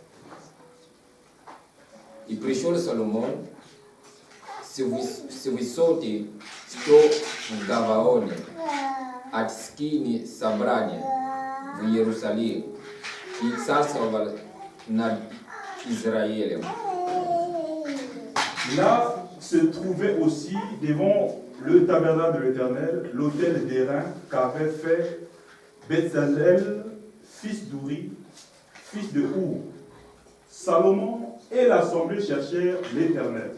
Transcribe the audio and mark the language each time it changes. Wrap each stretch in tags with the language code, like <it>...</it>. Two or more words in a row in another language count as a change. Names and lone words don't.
<ru>И пришел Соломон с высоты, что в Гаваоне, от скини собрания в Иерусалим, и царствовал над Израилем.</ru> <fr>Là se trouvait aussi devant le tabernacle de l'Éternel l'autel d'airain qu'avait fait Bezalel, fils d'Uri, fils de Our. Salomon et l'assemblée cherchèrent l'Éternel.</fr>